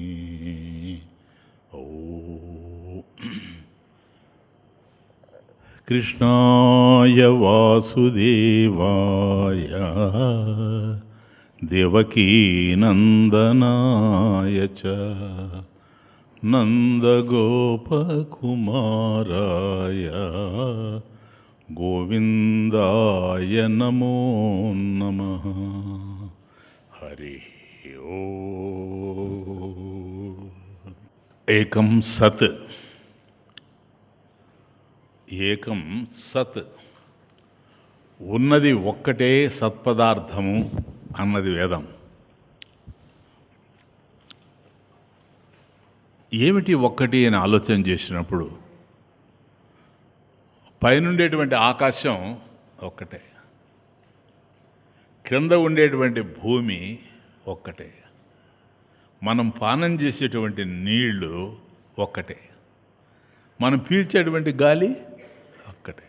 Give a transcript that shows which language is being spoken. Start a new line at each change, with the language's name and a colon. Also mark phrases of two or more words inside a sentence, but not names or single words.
Sanskrit: कृष्णाय वासुदेवाय देवकीनन्दनाय च नन्दगोपकुमाराय गोविन्दाय नमो नमः। हरि ओम्। एकं सत्, ఏకం సత్,
Telugu: ఉన్నది ఒక్కటే సత్పదార్థము అన్నది వేదం. ఏమిటి ఒక్కటి అని ఆలోచన చేసినప్పుడు పైనుండేటువంటి ఆకాశం ఒక్కటే, క్రింద ఉండేటువంటి భూమి ఒక్కటే, మనం పానం చేసేటువంటి నీళ్లు ఒక్కటే, మనం పీల్చేటువంటి గాలి ఒక్కటే.